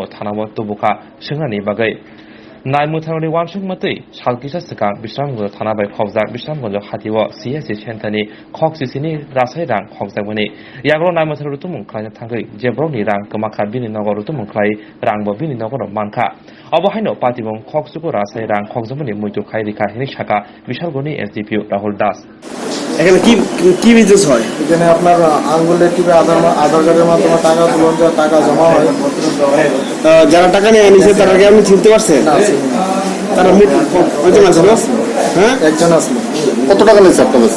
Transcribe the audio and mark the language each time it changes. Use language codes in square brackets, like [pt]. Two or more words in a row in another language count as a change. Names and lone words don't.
[trp] Thanamo Tubuka Shingrani Bagai Naimotaro Wansuk Matei Salkisa Sikang Bishamgo Thana by Khokjak Bishamgo Hatiwo CSC Chentani Khoksisini Rasai Rang Khokjamani Yaglo Naimotaro Rutumung Krai Thangai Jebroni Rang Kamaka Bini Nogor Rutumung Krai Rangbo Bini Nogor Manka Obohaino Patimong Khoksuko Rasai Rang Khokjamani Muitu Khairika Hinishaka Bishalgoni SDPO Rahul Das [bn] এখানে কি কি বিজনেস হয়? এখানে আপনার আঙ্গুলের টিপে আধার কার্ডের মাধ্যমে টাকা তুলন যায়, টাকা জমা হয়। যারা টাকা নিয়ে নিছে তাদেরকে আপনি চিনতে পারছেন? তারা কয়জন আছে না? হ্যাঁ, একজন আছে। কত টাকা নিছে আপনার কাছে?